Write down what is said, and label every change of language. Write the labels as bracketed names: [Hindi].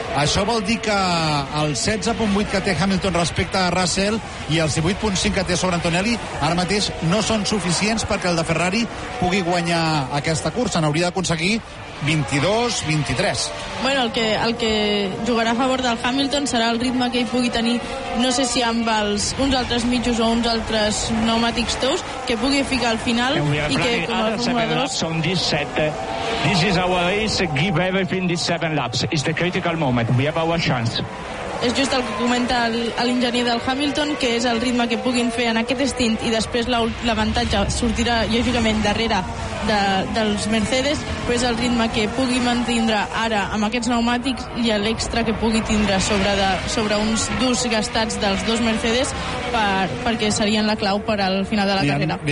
[Catalan] Això vol dir que el 16.8 que té Hamilton respecte a Russell i els 18.5 que té sobre Antonelli ara mateix no són suficients perquè el de Ferrari pugui guanyar aquesta cursa. N'hauria d'aconseguir 22-23. Bueno, el que jugarà a favor del Hamilton serà el ritme que ell pugui tenir, no sé si amb uns altres mitjos o uns altres pneumàtics tous, que pugui ficar al final i que com a formadors... Són 17. [English] This is our race, give everything these 7 laps. It's the critical moment. We have our chance. [Catalan] És just el que comenta l'enginyer del Hamilton, que és el ritme que puguin fer en aquest stint, i després l'avantatge sortirà lògicament darrere dels Mercedes, però és el ritme que pugui mantindre ara amb aquests pneumàtics i l'extra que pugui tindre sobre uns durs gastats dels dos Mercedes, perquè serien la clau per al final de la carrera.